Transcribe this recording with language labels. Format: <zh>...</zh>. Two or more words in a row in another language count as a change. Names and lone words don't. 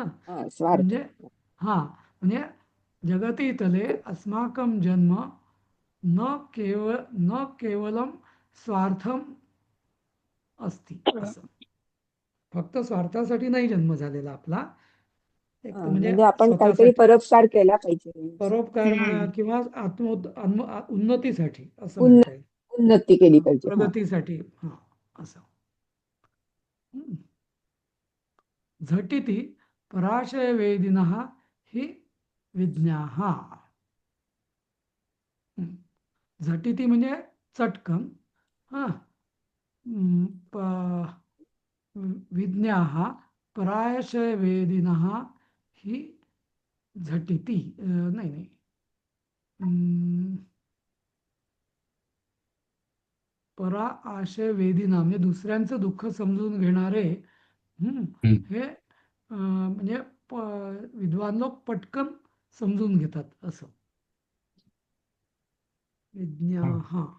<mr>हा स्वार्थ म्हणजे म्हणजे जगतीतले</mr> <sa>अस्माकं जन्म न केवलम स्वार्थम अस्ति</sa> <mr>असं फक्त स्वार्थासाठी नाही जन्म झालेला आपला एक हा तर म्हणजे म्हणजे आपण काहीतरी स्वतःसाठी परोपकार केला पाहिजे परोपकार म्हणा हम्म. किंवा उन्नतीसाठी असं उन्न म्हणता येईल उन्नती केली पाहिजे हा प्रगतीसाठी असं हम्म.</mr> <sa>झटिति पराशयवेदिनः हि विज्ञाः झटिति</sa> <mr>म्हणजे चटकन</mr> <sa>विज्ञाः पराशयवेदिनः हि झटिति</sa> <mr>नाही नाही</mr> <sa>परा आशय वेदिना</sa> <mr>म्हणजे दुसऱ्यांचं दुःख समजून घेणारे हे म्हणजे विद्वान लोक पटकन समजून घेतात असं विज्ञाः</mr>